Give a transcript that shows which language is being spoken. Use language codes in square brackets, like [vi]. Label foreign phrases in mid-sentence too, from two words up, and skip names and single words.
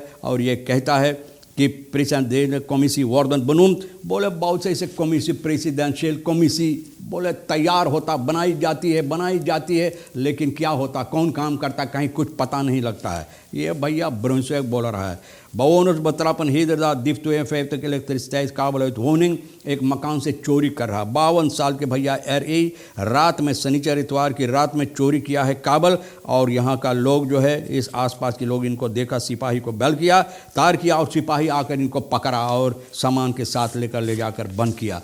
[hi] और ये कहता है कि प्रेसिडेंट [nl] commissies worden benoemd, [hi] बोले बहुत से ऐसे कमीसी प्रेसिडेंशियल कमीसी बोले तैयार होता, बनाई जाती है, लेकिन क्या होता, कौन काम करता, कहीं कुछ पता नहीं लगता है। ये भैया ब्रंसवेक बोल रहा है। [nl] Bewoners betrappen hedendaad dief 52 elektriciteitskabel uit woning, [hi] एक मकान से चोरी कर रहा। 52 साल के भैया RE रात में शनिचर इतवार की रात में चोरी किया है काबल, और यहाँ का लोग जो है इस आसपास के लोग इनको देखा, सिपाही को बेल किया, तार किया और सिपाही आकर इनको पकड़ा और सामान के साथ लेकर ले जाकर बंद किया।